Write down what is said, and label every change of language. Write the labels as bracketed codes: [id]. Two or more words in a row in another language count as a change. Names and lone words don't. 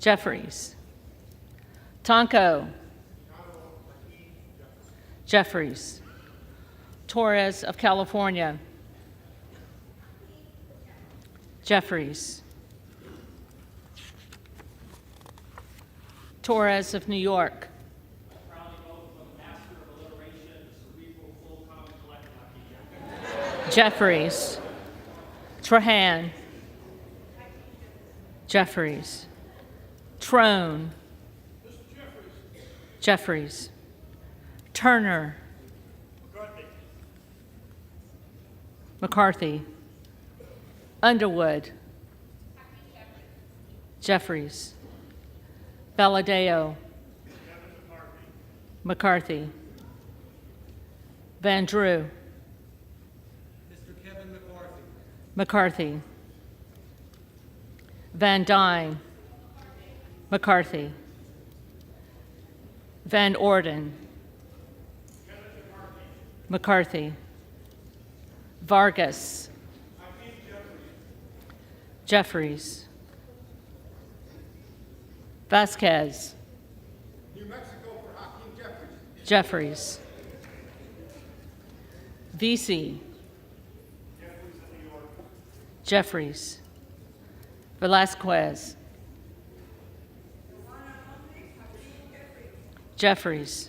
[en] Jeffries. Tonko. Jeffries. Torres of California. Jeffries. Torres of New York. Jeffries. Trahan. Jeffries. Trone. Jeffries. Turner. McCarthy. Underwood. Jeffries. Valadeo. McCarthy. Van Drew. Mr. Kevin McCarthy. McCarthy. Van Dyne. McCarthy. Van Orden. McCarthy. Vargas. Jeffries. Vasquez. New Mexico for Hakeem Jeffries. Jeffries. VC. Jeffries. Velasquez. Jeffries.